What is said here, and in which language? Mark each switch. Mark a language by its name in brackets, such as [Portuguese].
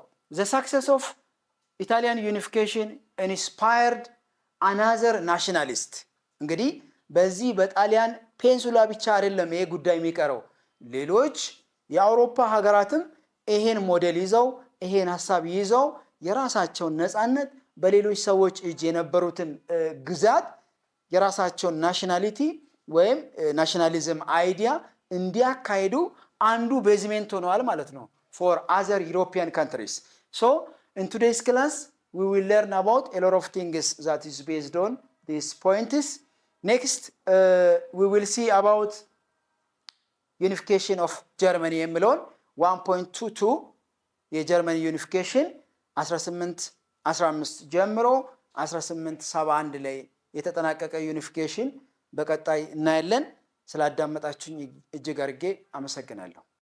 [English] the success of Italian unification inspired another nationalist [Amharic] እንግዲህ በዚህ በጣሊያን ፔንሱላ ብቻ አይደለም ይሄ ጉዳይ የሚቀረው። ሌሎች የአውሮፓ ሀገራትም ይሄን ሞዴል ይዘው ይሄን ሐሳብ ይዘው የራሳቸውን ነፃነት በሌሎች ሰዎች እጅ የነበሩትን ግዛት የራሳቸውን ናሽናሊቲ ወይም ናሽናሊዝም አይዲያ እንዲያካሂዱ አንዱ ቤዝሜንት ሆነዋል ማለት ነው [English] for other European countries. In today's class we will learn about a lot of things that is based on these points. Next we will see about unification of Germany [Amharic] የሚለውን 1.22 የጀርመን ዩኒፊኬሽን 1815 ጀምሮ 1871 ላይ የተጠናቀቀ ዩኒፊኬሽን በቀጣይ እናያለን። ስላዳመጣችሁኝ እጅግ አድርጌ አመሰግናለሁ።